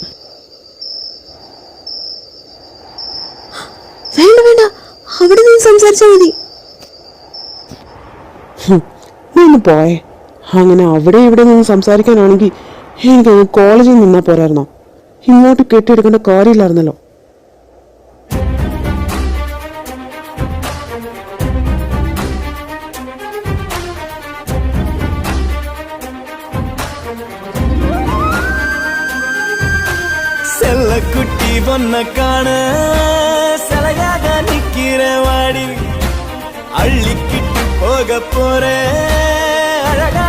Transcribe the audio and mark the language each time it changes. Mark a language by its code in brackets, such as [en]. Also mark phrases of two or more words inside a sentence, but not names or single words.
[ml] വേണ്ട വേണ്ട, അവിടെ നിന്ന് സംസാരിച്ചാൽ മതി. നീ ഒന്ന് പോയേ. അങ്ങനെ അവിടെ ഇവിടെ നിന്ന് സംസാരിക്കാനാണെങ്കിൽ എനിക്ക് കോളേജിൽ നിന്നാ പോരായിരുന്നോ? ഇങ്ങോട്ട് കെട്ടിയെടുക്കേണ്ട കാര്യമില്ലായിരുന്നല്ലോ. [ta] செல்லக்குட்டி பொண்ண காண சிலையாக நிக்கிற வாடி அள்ளிக்கிட்டு போக போற அழகா